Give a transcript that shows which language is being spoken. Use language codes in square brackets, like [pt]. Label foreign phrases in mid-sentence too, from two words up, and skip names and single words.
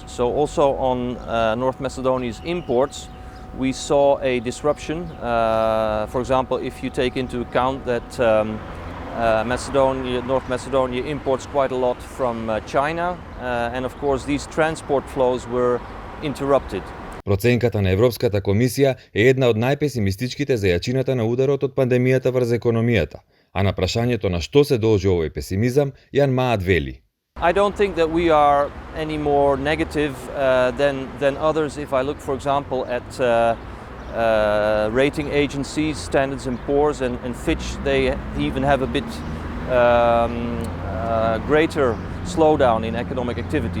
[en] So also on North Macedonia's imports, we saw a disruption. For example, if you take into account that Macedonia, North Macedonia imports quite a lot from China, and of course these transport flows were interrupted. [mk] Проценката на Европската комисија е една од најпесимистичките за јачината на ударот од пандемијата врз економијата, а на прашањето на што се должи овој песимизам, Јан Маат вели: [en] I don't think that we are any more negative than others. If I look, for example, at rating agencies, Standards & Poor's and Fitch, they even have a bit greater slowdown in economic activity.